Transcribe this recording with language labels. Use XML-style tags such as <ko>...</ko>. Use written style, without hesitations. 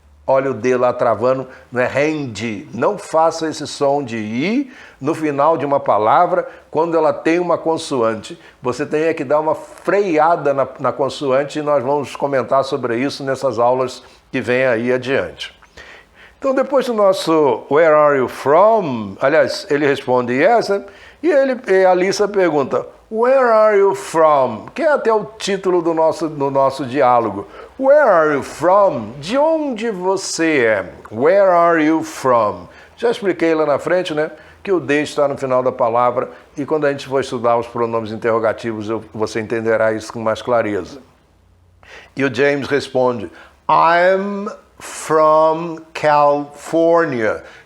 <pt>Olha o D lá travando, não é hand. Não faça esse som de I no final de uma palavra quando ela tem uma consoante. Você tem que dar uma freada na consoante e nós vamos comentar sobre isso nessas aulas que vêm aí adiante. Então, depois do nosso</pt> <en>Where are you from?</en> <pt>Aliás, ele responde yes, né? E a Alissa pergunta</pt> <en>Where are you from?</en> <pt>Que é até o título do nosso diálogo.</pt> <en>Where are you from?</en> <pt>De onde você é?</pt> <en>Where are you from?</en> <pt>Já expliquei lá na frente, né? Que o D está no final da palavra e quando a gente for estudar os pronomes interrogativos, você entenderá isso com mais clareza. E o James responde</pt> <en>I'm from California.</en>